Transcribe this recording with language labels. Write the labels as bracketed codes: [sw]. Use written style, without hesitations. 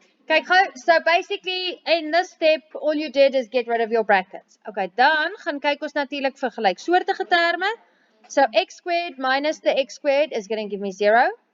[af] Kyk gou, [en] so basically in this step all you did is get rid of your brackets. [af] Okay, dan gaan kyk ons natuurlik vir gelyksoortige terme. [en] So x squared minus the x squared is going to give me 0.